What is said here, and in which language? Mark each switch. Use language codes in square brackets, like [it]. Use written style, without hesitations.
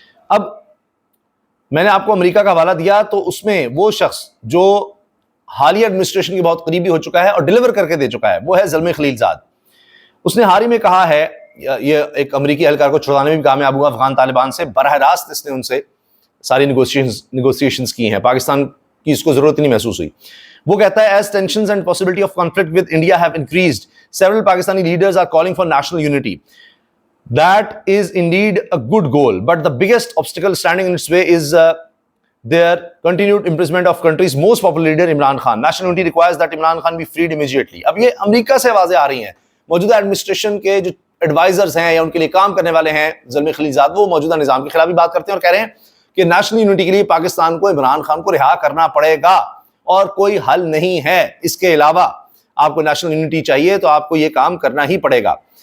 [ur] اب میں نے آپ کو امریکہ کا حوالہ دیا, تو اس میں وہ شخص جو حالیہ ایڈمنسٹریشن کے بہت قریبی ہو چکا ہے اور ڈیلیور کر کے دے چکا ہے وہ ہے زلمے خلیل زاد. اس نے حال ہی میں کہا ہے, یہ ایک امریکی اہلکار کو چھڑانے میں بھی کامیاب ہوا افغان طالبان سے, براہ راست اس نے ان سے ساری نیگوسیشنز کی ہیں, پاکستان کی اس کو ضرورت نہیں محسوس ہوئی. وہ کہتا ہے [en] as tensions and possibility of conflict with India have increased, several Pakistani leaders are calling for national unity. That is indeed a good goal, but the biggest obstacle standing in its way is their continued imprisonment of country's most popular leader Imran Khan. National unity requires that Imran Khan be freed immediately. [ur] اب یہ امریکہ سے آوازیں آ رہی ہیں, موجودہ administration کے جو advisers ہیں یا ان کے لیے کام کرنے والے ہیں زلمے خلیل زاد, وہ موجودہ نظام کے خلاف بھی بات کرتے ہیں اور کہہ رہے ہیں کہ نیشنل یونٹی کے لیے پاکستان کو عمران خان کو رہا کرنا پڑے گا اور کوئی حل نہیں ہے. اس کے علاوہ آپ کو نیشنل یونٹی چاہیے تو آپ کو یہ کام کرنا ہی پڑے گا.